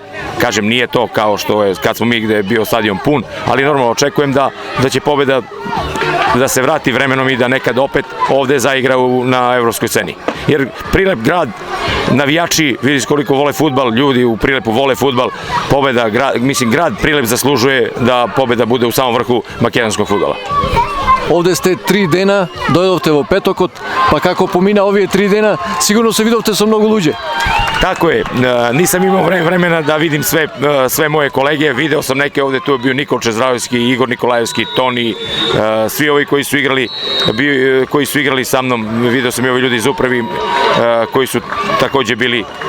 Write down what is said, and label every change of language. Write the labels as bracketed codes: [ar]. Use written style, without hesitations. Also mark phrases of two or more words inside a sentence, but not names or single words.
[sr] Kažem, nije to kao što je kad smo mi gde je bio stadion pun, ali normalno očekujem da će pobeda da se vrati vremenom i da nekad opet ovde zaigra na evropskoj sceni. Jer Prilep grad, navijači, vidiš koliko vole fudbal, ljudi u Prilepu vole fudbal, pobeda, mislim grad Prilep zaslužuje da pobeda bude u samom vrhu makedonskog fudbala. [mk] Овде сте 3 дена, doјдовте во Петокот, па како помина овие 3 дена, сигурно се видовте со многу луѓе. [sr] Tako je, nisam imao vremena da vidim sve moje kolege, video sam neke ovde, tu je bio Nikol Čezrajevski, Igor Nikolajevski, Toni, svi ovi koji su igrali sa mnom, video sam i ovi ljudi iz upravi koji su takođe bili